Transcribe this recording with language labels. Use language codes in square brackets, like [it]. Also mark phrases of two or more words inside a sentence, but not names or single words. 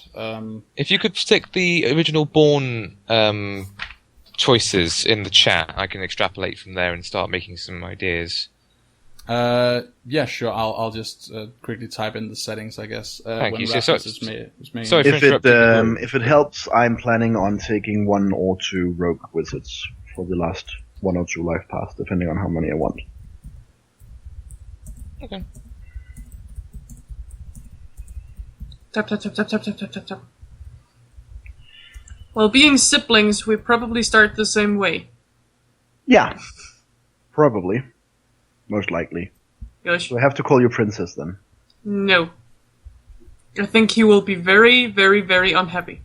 [en] If you could stick the original Born choices in the chat, I can extrapolate from there and start making some ideas. Yeah, sure. I'll just quickly type in the settings, I guess. Thank you. If it helps, I'm planning on taking 1 or 2 rogue wizards for the last 1 or 2 life paths, depending on how many I want. Okay. Tap, tap, tap, tap, tap, tap, tap, tap, tap. Well, being siblings, we probably start the same way. Yeah. Probably. Most likely. Gosh. Do I have to call you princess then? No. I think he will be very, very, very unhappy.